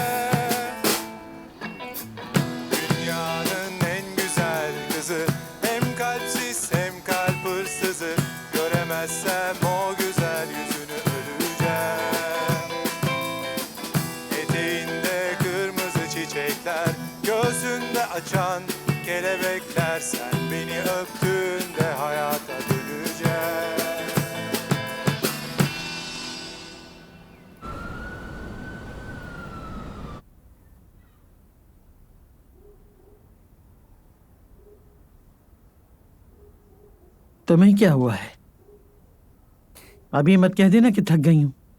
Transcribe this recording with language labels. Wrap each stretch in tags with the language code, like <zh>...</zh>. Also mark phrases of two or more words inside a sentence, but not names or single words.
<tr>Dünyanın en güzel kızı, hem kalpsiz hem kalp hırsızı, göremezsem o güzel yüzünü öleceğim. Eteğinde kırmızı çiçekler, göğsünde açan kelebekler, sen beni öptüğünde hayata döneceğim.</tr> <hi>तुम्हें क्या हुआ है? अभी मत कह देना कि थक गई हूं।</hi>